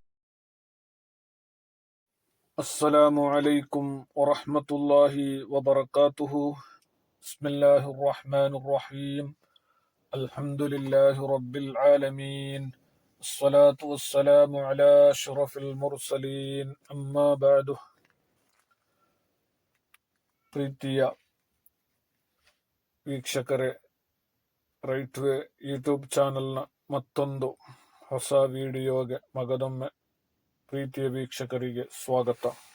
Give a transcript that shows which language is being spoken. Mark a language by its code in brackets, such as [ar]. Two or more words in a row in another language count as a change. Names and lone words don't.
[ar] السلام عليكم ورحمة الله وبركاته. بسم الله الرحمن الرحيم. الحمد لله رب العالمين. الصلاة والسلام على أشرف المرسلين. أما بعد. [kn] ಪ್ರೀತಿಯ ವೀಕ್ಷಕರೇ, ರೈಟ್ ವೇ ಯೂಟ್ಯೂಬ್ ಚಾನೆಲ್ನ ಮತ್ತೊಂದು ಹೊಸ ವಿಡಿಯೋಗೆ ಮಗದೊಮ್ಮೆ ಪ್ರೀತಿಯ ವೀಕ್ಷಕರಿಗೆ ಸ್ವಾಗತ.